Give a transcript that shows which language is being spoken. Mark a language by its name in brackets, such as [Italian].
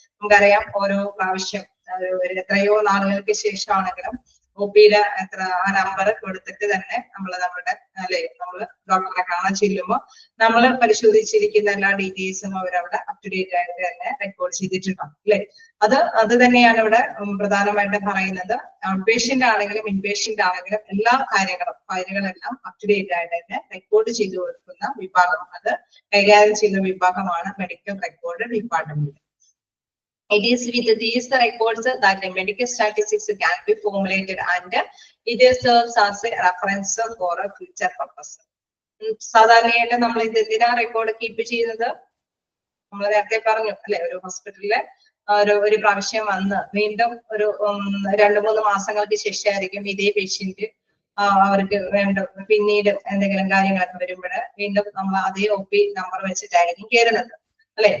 [Malayalam] നമുക്കറിയാം ഓരോ പ്രാവശ്യം എത്രയോ നാളുകൾക്ക് ശേഷമാണെങ്കിലും OPയുടെ എത്ര ആ നമ്പർ കൊടുത്തിട്ട് തന്നെ നമ്മുടെ അല്ലെ നമ്മൾ ഡോക്ടറെ കാണാൻ ചെല്ലുമ്പോൾ നമ്മൾ പരിശോധിച്ചിരിക്കുന്ന എല്ലാ ഡീറ്റെയിൽസും അവരവിടെ അപ് ടു ഡേറ്റ് ആയിട്ട് തന്നെ റെക്കോർഡ് ചെയ്തിട്ടുണ്ടാവും അല്ലെ? അത് തന്നെയാണ് ഇവിടെ പ്രധാനമായിട്ടും പറയുന്നത്. ഔട്ട് പേഷ്യന്റ് ആണെങ്കിലും ഇൻപേഷ്യന്റ് ആണെങ്കിലും എല്ലാ കാര്യങ്ങളും ഫയലുകളെല്ലാം അപ് ടു ഡേറ്റ് ആയിട്ട് തന്നെ റെക്കോർഡ് ചെയ്തു കൊടുക്കുന്ന വിഭാഗം, അത് കൈകാര്യം ചെയ്യുന്ന വിഭാഗമാണ് medical record department. [English] It is with these records that the medical statistics can be formulated and it serves as a reference for a future purpose. [Malayalam] സാധാരണയായിട്ട് നമ്മൾ ഇത് എന്തിനാ റെക്കോർഡ് കീപ്പ് ചെയ്യുന്നത്? നമ്മൾ നേരത്തെ പറഞ്ഞു അല്ലെ, ഒരു ഹോസ്പിറ്റലില് ഒരു പ്രാവശ്യം വന്ന് വീണ്ടും ഒരു 2-3 മാസങ്ങൾക്ക് ശേഷമായിരിക്കും ഇതേ പേഷ്യന്റ് അവർക്ക് വേണ്ട പിന്നീട് എന്തെങ്കിലും കാര്യങ്ങളൊക്കെ വരുമ്പോൾ വീണ്ടും നമ്മൾ അതേ OP നമ്പർ വെച്ചിട്ടായിരിക്കും കയറുന്നത് അല്ലെ?